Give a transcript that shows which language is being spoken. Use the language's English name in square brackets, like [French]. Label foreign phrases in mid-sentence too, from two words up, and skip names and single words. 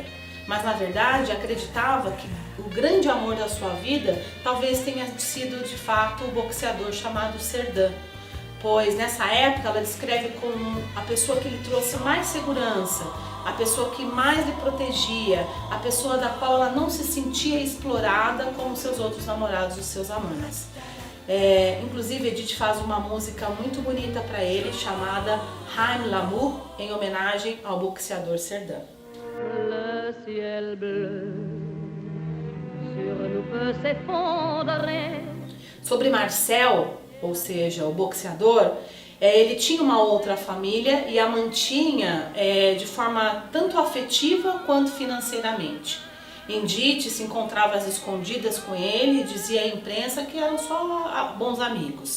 [Portuguese] Mas na verdade acreditava que o grande amor da sua vida talvez tenha sido de fato o boxeador chamado Cerdan, pois nessa época ela descreve como a pessoa que lhe trouxe mais segurança, a pessoa que mais lhe protegia, a pessoa da qual ela não se sentia explorada como seus outros namorados, os seus amantes. Inclusive Edith faz uma música muito bonita para ele chamada Haim l'amour, em homenagem ao boxeador Cerdan. [French] Le ciel bleu sur nous peut s'effondrer. [Portuguese] Sobre Marcel, ou seja, o boxeador, ele tinha uma outra família e a mantinha de forma tanto afetiva quanto financeiramente. Edith se encontrava às escondidas com ele e dizia à imprensa que eram só bons amigos.